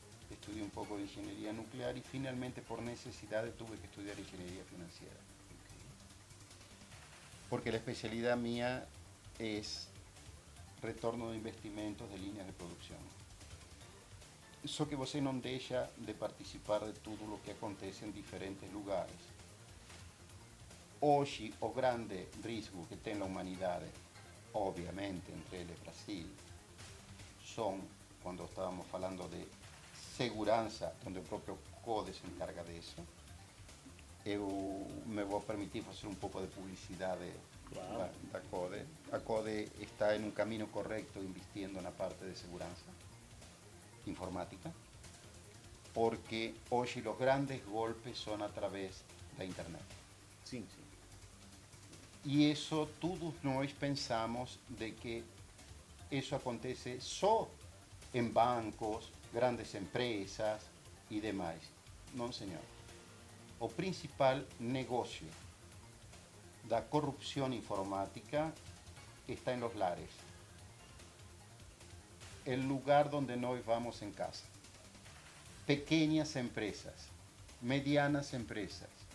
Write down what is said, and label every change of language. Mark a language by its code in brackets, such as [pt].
[es] Estudié un poco de ingeniería nuclear y finalmente por necesidad tuve que estudiar ingeniería financiera. Porque la especialidad mía es retorno de investimentos de líneas de producción. [pt] Só que você não deixa de participar de tudo o que acontece em diferentes lugares. Hoje, o grande risco que tem a humanidade, obviamente, entre eles Brasil, são, quando estávamos falando de segurança, onde o próprio CODE se encarga disso. Eu me vou permitir fazer um pouco de publicidade da CODE. A CODE está em um caminho correto investindo na parte de segurança informática, porque hoje os grandes golpes são através da internet. Sim, sim. E isso todos nós pensamos de que isso acontece só em bancos, grandes empresas [es] y demás. No, señor. O principal negocio da corrupción informática está en los lares. El lugar donde nos vamos en casa. Pequeñas empresas, medianas empresas.